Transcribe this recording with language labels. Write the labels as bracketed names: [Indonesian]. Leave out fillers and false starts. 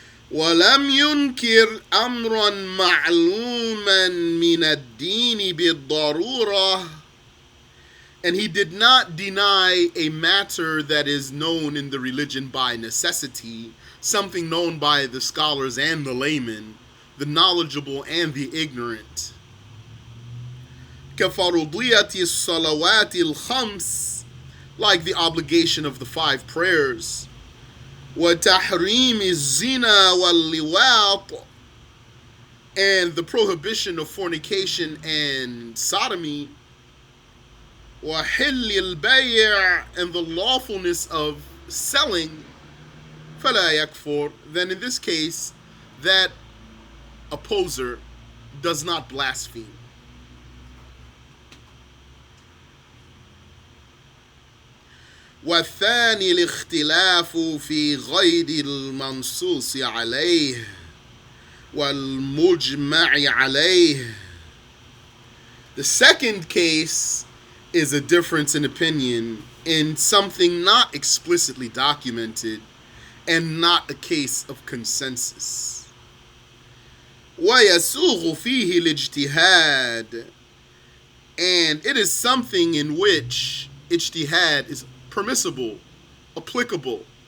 [Arabic] وَلَمْ يُنْكِرْ أَمْرًا مَعْلُومًا مِنَ الدِّينِ بِالضَّرُورَةِ, [English] and he did not deny a matter that is known in the religion by necessity, something known by the scholars and the laymen, the knowledgeable and the ignorant. [Arabic] كَفَرُضِيَّةِ الصَّلَوَاتِ الْخَمْسِ, [English] like the obligation of the 5 [Arabic] . وَتَحْرِيمِ الزِّنَا وَاللِّوَاطِ, [English] And the prohibition of fornication and sodomy, [Arabic] وحل البيع, [English] and the lawfulness of selling, [Arabic] فلا يكفر, [English] then in this case, that opposer does not blaspheme. [Arabic] والثاني الاختلاف في غير المنصوص عليه والمجمع عليه. [English] The second case is a difference in opinion in something not explicitly documented and not a case of consensus. [Arabic] ويسوغ فيه الاجتهاد, [English] and it is something in which ijtihad is permissible, applicable.